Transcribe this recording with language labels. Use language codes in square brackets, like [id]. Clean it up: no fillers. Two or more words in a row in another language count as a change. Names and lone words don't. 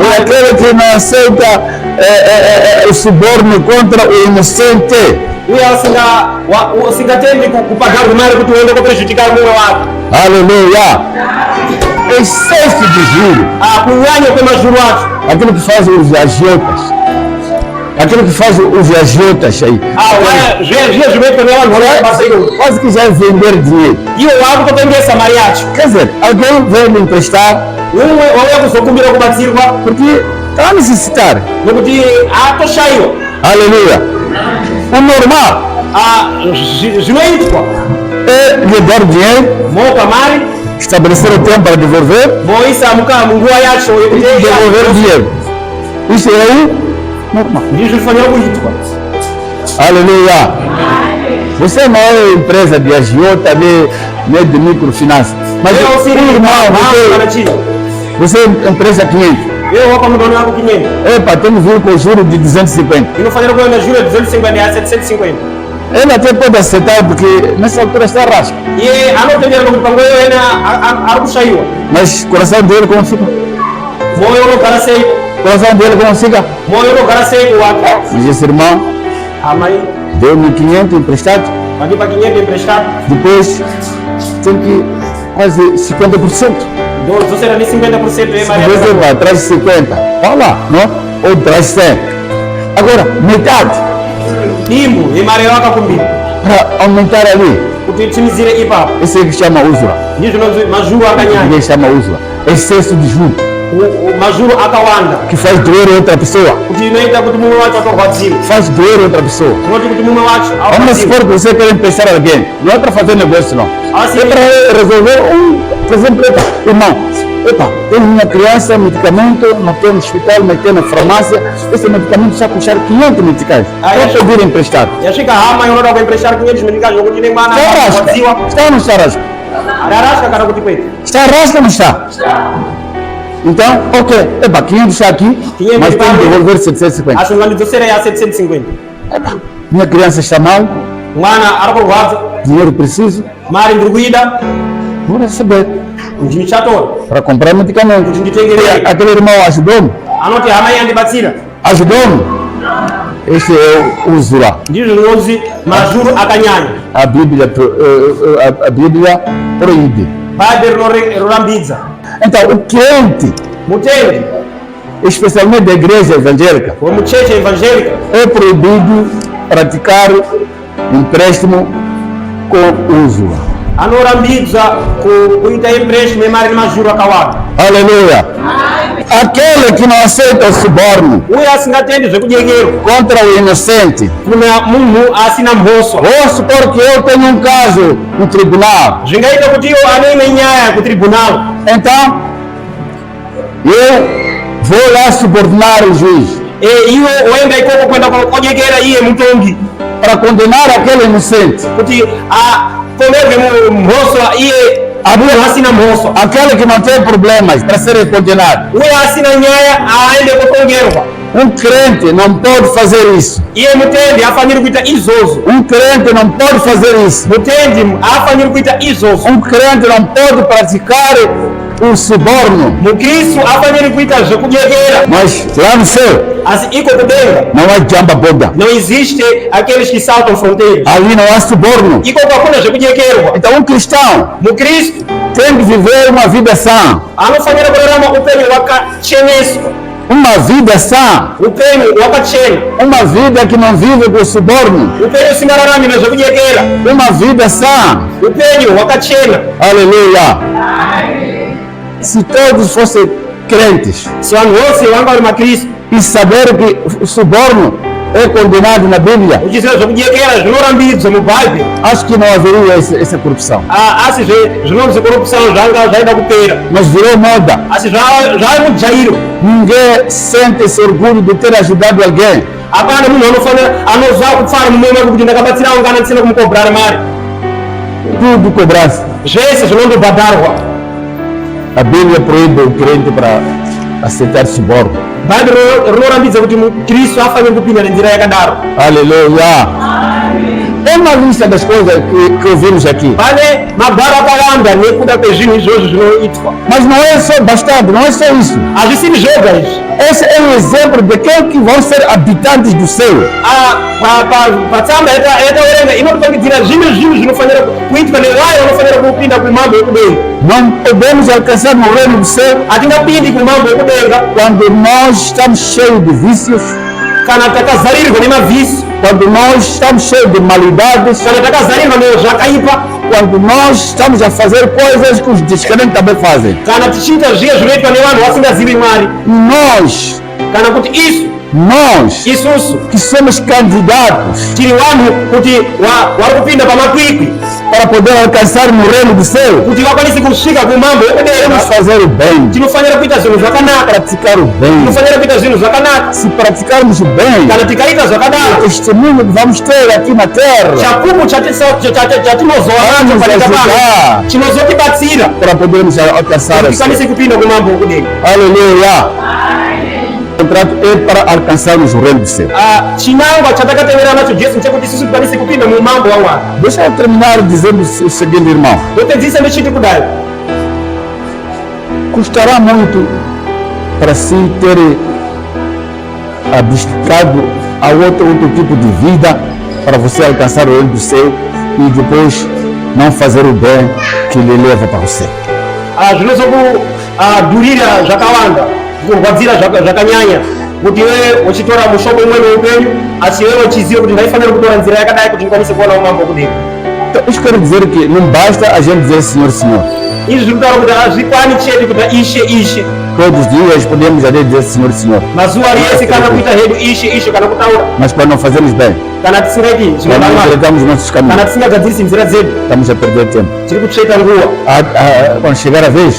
[pt] É aquele que não aceita o suborno contra o inocente. [sn] Uye usingatendi kubhadharwa mari kuti uende koprezvitika mumwe wako. [pt] Aleluia! Excesso de juro. [sn] Kunyanya kwemazvuru acho. [pt] Aquilo que faz os agiotas. Aquilo que faz os agiotas aí. [sn] Zviye zvinoitwa nevanhu vanobasa iyo. [pt] Quase que já é vender dinheiro. [sn] Iwo wakutotengesa mari yacho. [pt] Quer dizer, alguém veio me emprestar [sn] Umwe wauya kuzokumbira kubatsirwa [pt] porque está a necessitar. [sn] nekuti atoshayiwa. [pt] Aleluia! O normal [sn] Zvinoitwa [pt] é lhe dar dinheiro, [sn] mopa mari [pt] estabelecer o tempo para devolver [sn] moisa munguva yacho [pt] e devolver o dinheiro. Isso é aí normal. [sn] ndizvo zvifanira kuitwa. [pt] Aleluia! Você não é empresa de agiota nem de microfinança. Mas [sn] Leo usiri kana chii. [pt] você empresta 500. [sn] Wewe wapa mudoni wako 500. [pt] Epa, tem que vir com juros de 250. [sn] Inofanira kuenda juro 250 ya 750. [pt] Ele até pode aceitar porque nessa altura está rasca. [sn] Iye anotendera kuti pangoyo ena ari kushayiwa. [pt] Mas o coração dele como fica? [sn] Moyo unogara sei. [pt] O coração dele como fica? [sn] Moyo unogara sei wake. [pt] Mas esse irmão [sn] Amai [pt] deu 1.500 emprestado, [sn] vandipa 500 emprestado. [pt] depois tem que quase 50%. [sn] Dzosera ni 50% yemari [pt] Às vezes vai, traz 50. Vai lá, não? Ou traz 100. Agora, metade. [sn] dimbu yemari yawakakumbira [pt] Para aumentar ali. [sn] kuti timizire ipapo. [pt] Esse que chama usura. [sn] Ndizvo mazvuru akanyanya. [pt] Ninguém chama usura. excesso de juro, [sn] majuro akawanda [pt] que faz doer outra pessoa, [sn] kuti inoita kuti mumwe wacho atorwadziwa, [pt] faz doer outra pessoa. [sn] tinoti kuti mumwe wacho [pt] Vamos [sn] arwadziwa. [pt] supor que você quer emprestar alguém, não é para fazer negócio não, Assim, é para resolver por exemplo, irmão, tem uma criança, medicamento, não tem no hospital, não tem na farmácia, esse medicamento está a custar 500 meticais, quer pedir emprestado. [sn] yasvika hama inoda kuempreshara 500 meticais zvokuti ine mwana arwadziwa, [pt] Está ou não está rasca? [sn] ararasha kana kuti kwete. [pt] Está rasca ou não está? Então, ok, 500 está aqui, 500 mas tem que devolver 750. [sn] Asi ungandidzosera ya 750. [pt] Minha criança está mal, [sn] Mwana arikurwadza, [pt] dinheiro preciso, [sn] mari ndiri kuida, [pt] vou receber [sn] ndichatora [pt] para comprar medicamento. [sn] kuti nditengerere. [pt] Aquele irmão ajudou-me, [sn] Anoti hama iyi yandibatsira, [pt] ajudou-me. Este é o Uzura. [sn] ndizvo zvinonzi majuru akanyanya. [pt] A Bíblia proíbe. [sn] Bhaibheri rinorambidza. [pt] Então, o crente, [sn] Mutendi [pt] especialmente da igreja evangélica, [sn] wemucheche evangelica [pt] é proibido praticar empréstimo com uso. [sn] anorambidza kuita empréstimo emari nemajuru akawanda. [pt] Aleluia! Aquele que não aceita o suborno [sn] Uye asingatendi zvekudyekero [pt] contra o inocente. [sn] kuna munhu asina mhosva, [pt] Vou supor que eu tenho um caso no tribunal. [sn] zvingaita kuti iwo anoime nyaya kutribunal. [pt] Então, eu vou lá subornar o juiz [sn] Iwo woenda ikoko kwenda kodyekera iye mutongi [pt] para condenar aquele inocente. [sn] kuti akomerwe mhosva iye munhu asina mhosva, [pt] Aquele que não tem problemas para ser condenado. [sn] uye asina nyaya aende kotongerwa. [pt] Um crente não pode fazer isso. [sn] Iye mutendi afaniri kuita izvozvo, [pt] Um crente não pode fazer isso. [sn] mutendi afaniri kuita izvozvo. [pt] Um crente não pode praticar o suborno. [sn] Mukristu afaniri kuita zvekudyekera, [pt] Mas lá no céu [sn] asi iko kudenga [pt] não há jamba boda. não existe aqueles que saltam fronteiras. Ali não há suborno. [sn] Iko kwakuna zvekudyekerwa. [pt] Então um cristão [sn] Mukristu [pt] tem que viver uma vida sã. [sn] anofanira kurarama upenyu hwakacheneswa, [pt] Uma vida sã. [sn] upenyu hwakachena, [pt] Uma vida que não vive com suborno. [sn] upenyu usingararami nezvekudyekera, [pt] Uma vida sã. [sn] upenyu hwakachena. [pt] Aleluia. Se todos fossem crentes [sn] Si vanhu vose vanga vari makristu [pt] e saber que o suborno é condenado na Bíblia, [sn] uchiziva zvekudyekera zvinorambidzwa mubhaibheri, [pt] acho que não haveria essa corrupção. [sn] asi zvinonzi korupusano zvanga zvaida kupera, [pt] Mas virou moda. [sn] asi zvave mujairo. [pt] Ninguém sente esse orgulho de ter ajudado alguém. [sn] Hapana munhu anozwa kupfara mumwe make kuti ndakabatsira wanga ndisina kumukobhara mari, [pt] Tudo cobrança. [sn] zvese zvinondobhadharwa. [pt] A Bíblia proíbe o crente para aceitar suborno. [sn] Bhaibheri rinorambidza kuti mukristu afanire kupinda nenzira yakadaro. [pt] Aleluia. É uma lista das coisas que ouvimos aqui. [sn] Pane mabharo akawanda nekuda kwezvinhu izvozvo zvinoitwa, [pt] Mas não é só bastante, não é só isso. [sn] hazvisiri zvoga izvi. [pt] Esse é um exemplo de quem que vão ser habitantes do céu. [sn] Patsamba yataverenga inotipangidzira zvimwe zvinhu zvinofanira kuitwa nevayo vanofanira kupinda kumambo ekudenga. [pt] Não podemos alcançar no reino do céu [sn] Hatingapindi kumambo ekudenga [pt] quando nós estamos cheios de vícios, [sn] kana takazarirwa nemavhisi, [pt] quando nós estamos cheios de malidades, [sn] kana takazarirwa nezvakaipa, [pt] quando nós estamos a fazer coisas que os descrentes também fazem. [sn] kana tichiita zviye zvinoitwa nevanhu vasingazivi Mwari, [pt] Nós, [sn] kana kuti isusu [pt] que somos candidatos [sn] tiri vanhu kuti vari kupinda pamakwikwi [pt] para poder alcançar no reino do céu, [sn] kuti vakwanise kusvika kumambo [pt] temos [sn] ekudenga, [pt] que fazer o bem, [sn] tinofanira kuita zvinhu zvakanaka, [pt] praticar o bem. [sn] tinofanira kuita zvinhu zvakanaka. [pt] Se praticarmos o bem, [sn] Kana tikaita [pt] o [sn] zvakadaro, [pt] testemunho que vamos ter aqui na terra [sn] chapupu chatinozova [pt] vai nos ajudar [sn] chinozotibatsira [pt] para podermos alcançar [sn] kuti [pt] o céu. [sn] tikwanise kupinda kumambo ekudenga. [pt] Aleluia. O contrato é para alcançarmos o reino do céu. [sn] Chinangwa chatakatevera nacho Jesu chekuti isusu tikwanise kupinda mumambo waMwari. [pt] Deixa eu terminar dizendo o seguinte, irmão. [sn] Totedzisa ndechiti kudai, [pt] Custará muito para si ter abdicado a outro tipo de vida para você alcançar o reino do céu e depois não fazer o bem que lhe leva para o céu. [sn] zvinozokudhurira zvakawanda, kurwadzira zvakanyanya kuti iwe uchitora mushongo umwe weupenyu, asi iwe uchiziva kuti ndaifanira kutora nzira yakadai kuti ndikwanise kuona umambo ekudenga. [pt] Então, isso quer dizer que não basta a gente dizer Senhor, Senhor. [sn] Izvi zvinotaura kuti hazvikwani chete kuti Ishe Ishe. [pt] Todos os dias podemos dizer Senhor, Senhor. [sn] Mazuva ese kana kuita hedu Ishe kana kutaura. [pt] Mas quando não fazemos bem, [sn] Kana tisingaiti [pt] quando não [sn] zvinodamara. [pt] entregamos nossos [sn] Kana [pt] caminhos, [sn] tisingagadzirisi nzira dzedu. [pt] estamos a perder tempo. [sn] Tiri kutsveta nguva. [pt] Quando chegar a vez,